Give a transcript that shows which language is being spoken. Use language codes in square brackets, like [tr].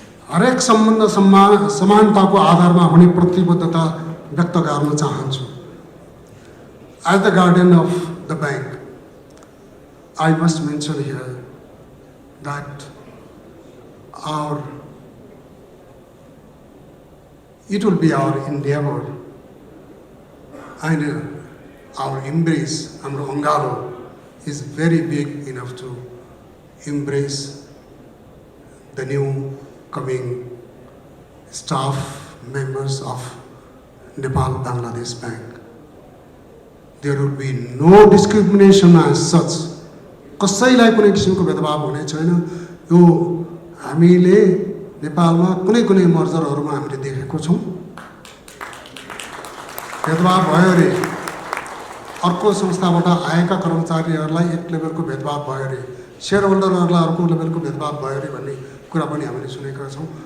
[ne] हरेक सम्बन्ध समानताको आधारमा हुने प्रतिबद्धता व्यक्त गर्न चाहन्छु। [en] As the guardian of the bank, I must mention here that it will be our endeavor and our embrace, our Angalo is very big enough to embrace the new coming staff members of Nepal Bangladesh Bank. There will be no discrimination as such. [ne] कसैलाई कुनै किसिमको भेदभाव हुने छैन। यो हामीले नेपालमा कुनै मर्जरहरूमा हामीले देखेको छौँ। भेदभाव भयो रे, अर्को संस्थाबाट आएका कर्मचारीहरूलाई एक लेभलको भेदभाव भयो रे, शेयर होल्डरहरूलाई अर्को लेभलको भेदभाव भयो रे भन्ने कुरा पनि हामीले सुनेका छौँ।